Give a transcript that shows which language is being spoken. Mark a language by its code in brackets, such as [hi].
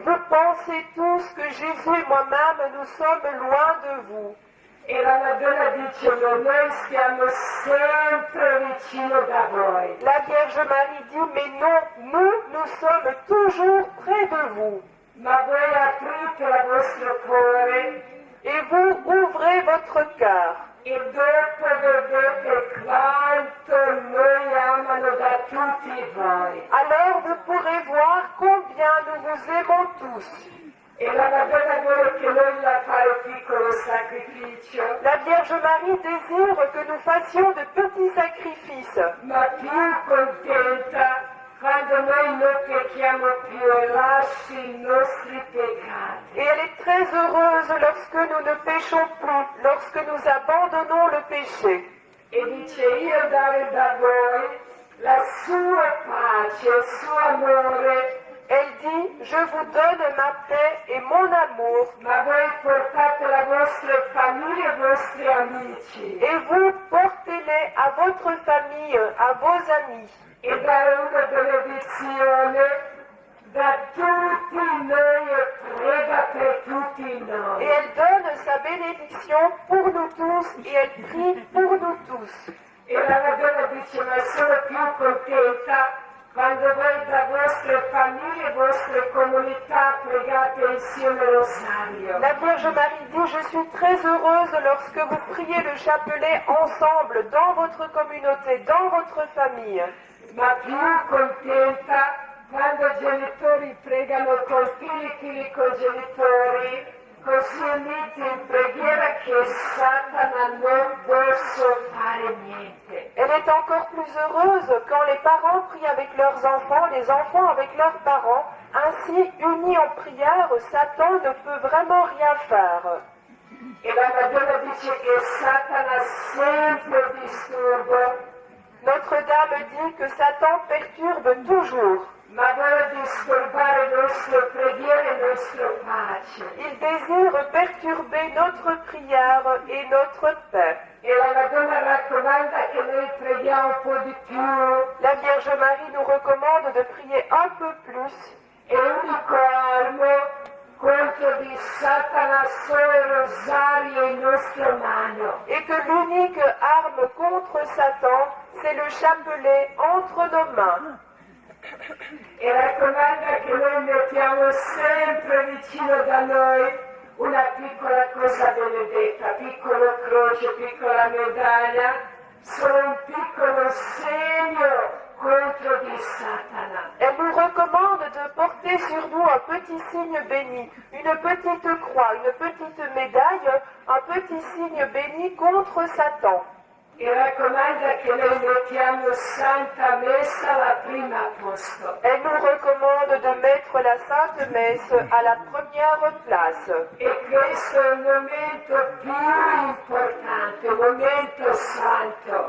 [fr] vous pensez tous que Jésus et moi-même, nous sommes loin de vous. [it] E la Madonna dice, ma noi stiamo sempre vicino da voi. [fr] La Vierge Marie dit, mais non, nous sommes toujours près de vous. [it] Ma voi aprite il vostro cuore [fr] Et vous ouvrez votre cœur. [it] e dopo vedete quanto noi amano da tutti voi. [fr] Alors vous pourrez voir combien nous vous aimons tous. [it] E la Madonna vuole che noi la fare piccolo sacrificio, [fr] La Vierge Marie désire que nous fassions de petits sacrifices, [it] ma più contenta quando noi non pecchiamo più e lasci i nostri peccati. [fr] et elle est très heureuse lorsque nous ne péchons plus, lorsque nous abandonnons le péché. [it] E dice io dare da voi la sua pace, il suo amore, [fr] Elle dit, je vous donne ma paix et mon amour, [it] ma voi portate la vostra famiglia e i vostri amici. [fr] et vous portez-les à votre famille, à vos amis. [it] E dare una benedizione da tutti noi e prega per tutti [fr] Et [it] noi. [fr] elle donne sa bénédiction pour nous tous, et elle prie pour nous tous. [it] E la Madonna dice ma sono più contenta quando voi da vostre famiglie e vostre comunità pregate insieme il rosario. [fr] La Vierge Marie dit, je suis très heureuse lorsque vous priez le chapelet ensemble, dans votre communauté, dans votre famille. [it] Ma più contenta quando i genitori pregano con figli con genitori, così uniti in preghiera che Satana non possa fare niente. [fr] Elle est encore plus heureuse quand les parents prient avec leurs enfants, les enfants avec leurs parents. Ainsi, unis en prière, Satan ne peut vraiment rien faire. [it] E la Madonna dice che Satana sempre disturba, [fr] Notre-Dame dit que Satan perturbe toujours. [it] ma vuole disturbare le nostre preghiere e la nostra pace. [fr] Il désire perturber notre prière et notre paix. [it] E la Madonna raccomanda che noi preghiamo un po' di più. [fr] La Vierge Marie nous recommande de prier un peu plus. [it] E l'unico armo contro di Satana solo il rosario in nostra mano. [fr] Et que l'unique arme contre Satan, c'est le chapelet entre nos mains. [it] E raccomanda che noi mettiamo sempre vicino da noi una piccola cosa benedetta, piccola croce, piccola medaglia, solo un piccolo segno contro di Satana. [fr] Elle nous recommande de porter sur nous un petit signe béni, une petite croix, une petite médaille, un petit signe béni contre Satan. [it] E raccomanda che noi mettiamo Santa Messa alla prima posto. [fr] Elle nous recommande de mettre la Sainte Messe à la première place. [it] E questo è il momento più importante, il momento santo.